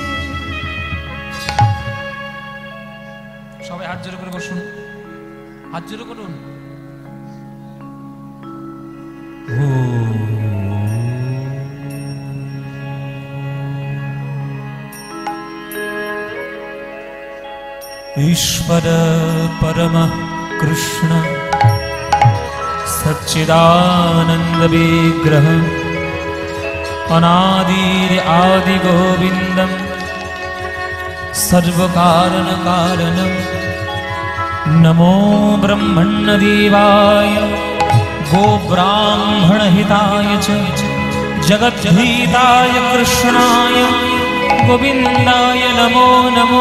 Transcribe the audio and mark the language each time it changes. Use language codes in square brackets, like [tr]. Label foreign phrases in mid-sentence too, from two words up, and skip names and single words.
[bn] সবাই হাত জোড়ো করে বসুন, হাত জোড়ো করুন। [sa] ईश्वर परमः कृष्ण सच्चिदानंद विग्रह अनादिर आदि गोविंदम सर्व कारण कारणम नमो ब्रह्मण्य देवाय गो ब्राह्मण हिताय च जगद्धिताय कृष्णाय गोविंदाय नमो नमो।